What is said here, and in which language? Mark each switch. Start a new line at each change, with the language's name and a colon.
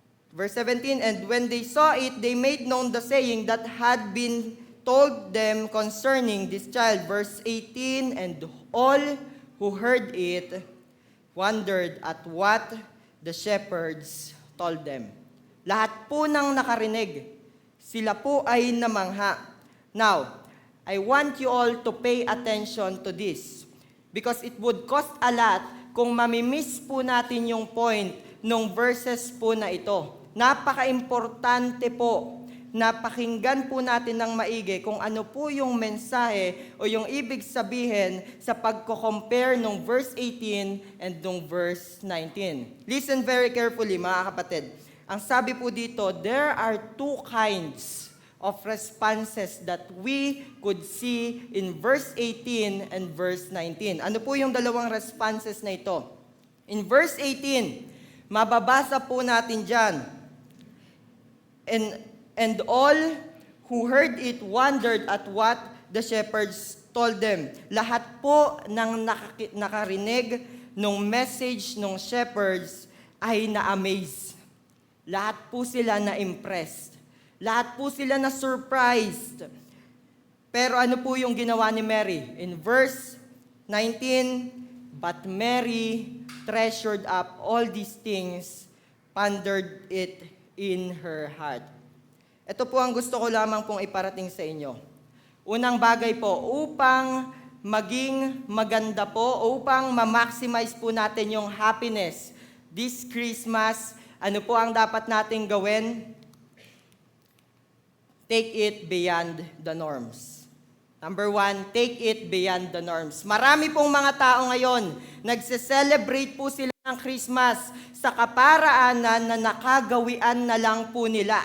English: Verse 17, and when they saw it, they made known the saying that had been told them concerning this child. Verse 18, and all who heard it wondered at what the shepherds told them.
Filipino: Lahat po ng nakarinig, sila po ay namangha.
English: Now, I want you all to pay attention to this because it would cost a lot
Filipino: kung mamimiss po natin yung point ng verses po na ito. Napaka-importante po na pakinggan po natin ng maigi kung ano po yung mensahe o yung ibig sabihin sa pagko-compare ng verse 18 and ng verse 19.
English: Listen very carefully,
Filipino: mga kapatid. Ang sabi po dito,
English: there are two kinds of responses that we could see in verse 18 and verse 19.
Filipino: Ano po yung dalawang responses na ito?
English: In verse 18,
Filipino: mababasa po natin dyan,
English: and all who heard it wondered at what the shepherds told them.
Filipino: Lahat po ng nakarinig ng message ng shepherds ay na-amaze. Lahat po sila na-impressed. Lahat po sila na-surprised. Pero ano po yung ginawa ni Mary?
English: In verse 19, but Mary treasured up all these things, pondered it in her heart.
Filipino: Ito po ang gusto ko lamang pong iparating sa inyo. Unang bagay po, upang maging maganda po, upang ma-maximize po natin yung happiness
English: this Christmas,
Filipino: ano po ang dapat nating gawin?
English: Take it beyond the norms. Number 1, take it beyond the norms.
Filipino: Marami pong mga tao ngayon, nagse-celebrate po sila ng Christmas sa kaparaanan na nakagawian na lang po nila.